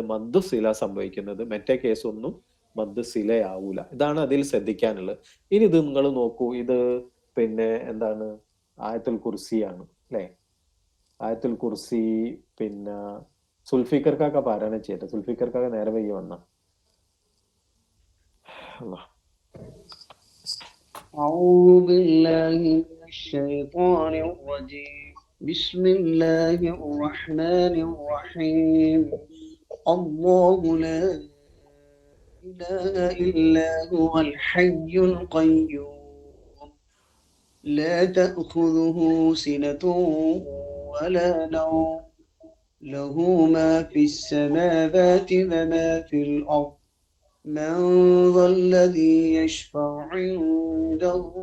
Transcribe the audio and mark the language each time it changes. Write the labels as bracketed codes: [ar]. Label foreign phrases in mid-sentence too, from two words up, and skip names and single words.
[ar] مد صلة [ml] സംഭവിക്കുന്നത്. മറ്റേ കേസൊന്നും [ar] مد صلة. [ml] ഇതാണ് അതിൽ ശ്രദ്ധിക്കാനുള്ളത്. ഇനി ഇത് നിങ്ങൾ നോക്കൂ. ഇത് പിന്നെ എന്താണ്? ആയത്തുൽ കുർസിയാണ് അല്ലെ? ആയത്തുൽ കുർസി പിന്നെ സുൽഫിക്കർക്കാക്ക പാരായണം ചെയ്യട്ടെ. സുൽഫിക്കർക്കാക്ക നേരെ വയ്യ വന്ന. [ar] أعوذ بالله من الشيطان الرجيم. بسم الله الرحمن الرحيم. الله لا إله إلا هو الحي القيوم لا تأخذه سنة ولا نوم له ما في السماوات وما في الأرض من ذا الذي يشفع عنده